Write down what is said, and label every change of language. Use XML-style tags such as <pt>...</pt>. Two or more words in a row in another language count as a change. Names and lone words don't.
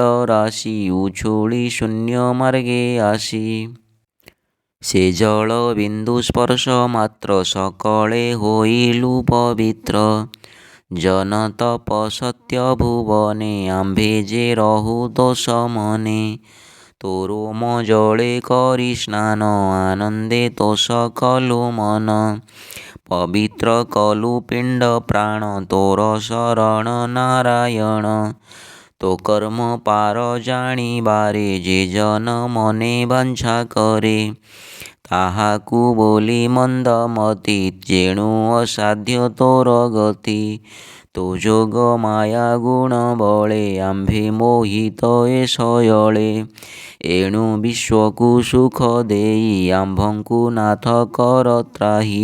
<or>ରାଶି ଉଛୁଳି ଶୂନ୍ୟ ମାର୍ଗେ ଆସି ସେ ଜଳ ବିନ୍ଦୁ ସ୍ପର୍ଶ ମାତ୍ର ସକଳେ ହୋଇଲୁ ପବିତ୍ର ଜନ ତପ ସତ୍ୟ ଭୁବନେ ଆମ୍ଭେ ଯେ ରହୁ ଦୋଷ ମନେ ତୋ ରୋମ ଜଳେ କରି ସ୍ନାନ ଆନନ୍ଦେ ତୋଷ କଲୁ ମନ ପବିତ୍ର କଲୁ ପିଣ୍ଡ ପ୍ରାଣ ତୋର ଶରଣ ନାରାୟଣ ତୋ କର୍ମ ପାର ଜାଣିବାରେ ଯେ ଜନ ମନେ ବାଞ୍ଛା କରେ ତାହାକୁ ବୋଲି ମନ୍ଦମତି ଯେଣୁ ଅସାଧ୍ୟ ତୋର ଗତି ତୋ ଯୋଗ ମାୟା ଗୁଣ ବଳେ ଆମ୍ଭେ ମୋହିତ ଏ ଶୟଳେ ଏଣୁ ବିଶ୍ୱକୁ ସୁଖ ଦେଇ ଆମ୍ଭଙ୍କୁ ନାଥ କର ତ୍ରାହି।</or>